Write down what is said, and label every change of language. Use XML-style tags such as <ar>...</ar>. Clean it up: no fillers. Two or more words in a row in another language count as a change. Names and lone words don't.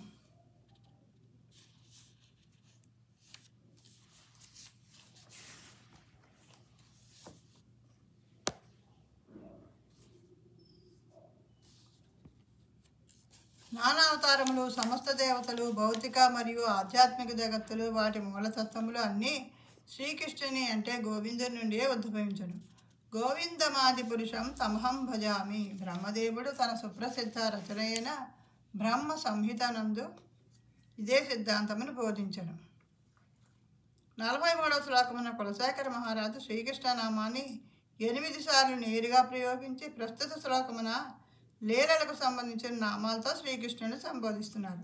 <te>నానా అవతారములు, సమస్త దేవతలు, భౌతిక మరియు ఆధ్యాత్మిక జగత్తులు, వాటి మూలతత్వములు అన్నీ శ్రీకృష్ణుని అంటే గోవిందుని నుండే ఉద్భవించును.</te> <sa>గోవిందమాది పురుషం తమహం భజామి.</sa> <te>బ్రహ్మదేవుడు తన సుప్రసిద్ధ రచనైన బ్రహ్మ సంహితనందు ఇదే సిద్ధాంతమును బోధించను. 43వ శ్లోకమున కులశేఖర మహారాజు శ్రీకృష్ణ నామాన్ని 8 సార్లు నేరుగా ప్రయోగించి ప్రస్తుత శ్లోకమున లీలలకు సంబంధించిన నామాలతో శ్రీకృష్ణుని సంబోధిస్తున్నారు.</te>